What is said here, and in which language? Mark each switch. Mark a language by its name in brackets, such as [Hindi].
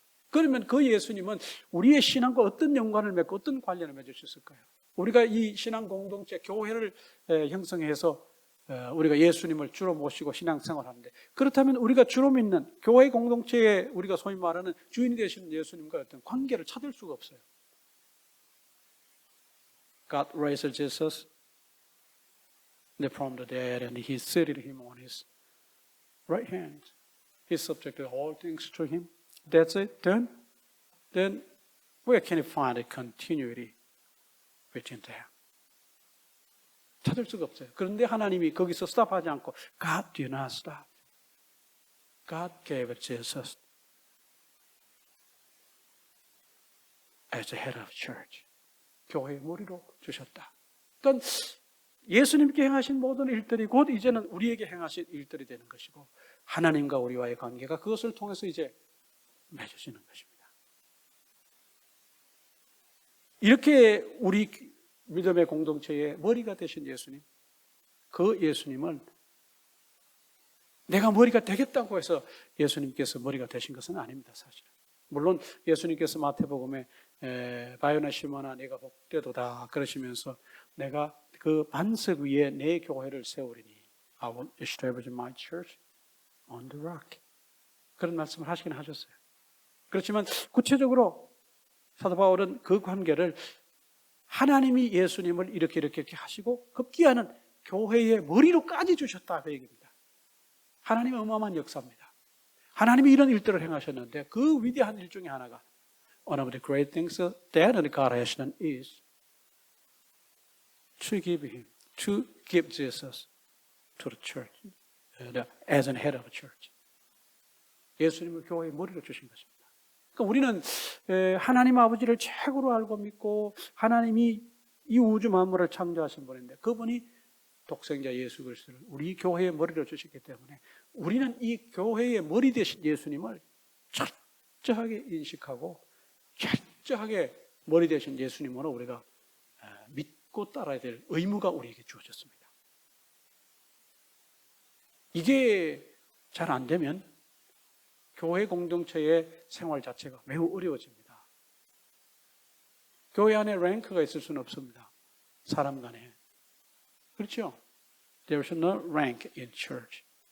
[Korean] 그러면 그 예수님은 우리의 신앙과 어떤 연관을 맺고 어떤 관련을 맺으셨을까요? 우리가 이 신앙 공동체 교회를 형성해서 우리가 예수님을 주로 모시고 신앙생활하는데 그렇다면 우리가 주로 믿는 교회 공동체에 우리가 소위 말하는 주인이 되시는 예수님과 어떤 관계를 찾을 수가 없어요. [English] God raised Jesus from the dead and He seated Him on His right hand. He subjected all things to Him. That's it. Then where can you find a continuity between them? [Korean] 찾을 수가 없어요. 그런데 하나님이 거기서 스탑하지 않고 [English] God did not stop. God gave Jesus as the head of church. [Korean] 교회의 머리로 주셨다. 그러니까 예수님께 행하신 모든 일들이 곧 이제는 우리에게 행하신 일들이 되는 것이고 하나님과 우리와의 관계가 그것을 통해서 이제 맺어지는 것입니다. 이렇게 우리 믿음의 공동체의 머리가 되신 예수님, 그 예수님은 내가 머리가 되겠다고 해서 예수님께서 머리가 되신 것은 아닙니다, 사실은. 물론 예수님께서 마태복음에 바요나 시몬아 내가 복되도다 그러시면서 내가 그 반석 위에 내 교회를 세우리니 [English] I will establish my church on the rock. [Korean] 그런 말씀을 하시긴 하셨어요. 그렇지만 구체적으로 사도 바울은 그 관계를 하나님이 예수님을 이렇게 하시고 급기야는 교회의 머리로까지 주셨다 그 얘기입니다. 하나님의 어마어마한 역사입니다. 하나님이 이런 일들을 행하셨는데 그 위대한 일 중에 하나가 [English] one of the great things that God has done is to give Jesus to the church as an head of a church. [Korean] 예수님을 교회의 머리로 주신 것입니다. 그러니까 우리는 하나님 아버지를 최고로 알고 믿고 하나님이 이 우주 만물을 창조하신 분인데 그분이 독생자 예수 그리스도를 우리 교회의 머리로 주셨기 때문에 우리는 이 교회의 머리 되신 예수님을 철저하게 인식하고 철저하게 머리 되신 예수님으로 우리가 믿고 따라야 될 의무가 우리에게 주어졌습니다. 이게 잘 안 되면 교회 공동체의 생활 자체가 매우 어려워집니다. 교회 안에 랭크가 있을 수는 없습니다. 사람 간에. 그렇죠? [English] There is no rank in church.